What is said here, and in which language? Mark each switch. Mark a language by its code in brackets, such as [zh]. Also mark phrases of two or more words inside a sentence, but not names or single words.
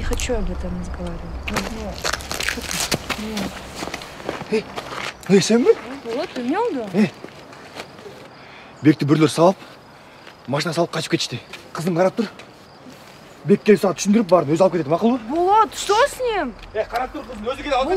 [ru] хочу об этом разговаривать. [kk] Сен бе? [ru] Вот, умел, да? [kk] Бекті бірлер салып, машина салып қачып кетішті. Қызым қарап тұр. Бек келіп саған түсіндіріп барын өзі алып кетеді, мақұл ба? [ru] Булат, что с ним? [kk] Қарап тұр, қызым өзі келіп алып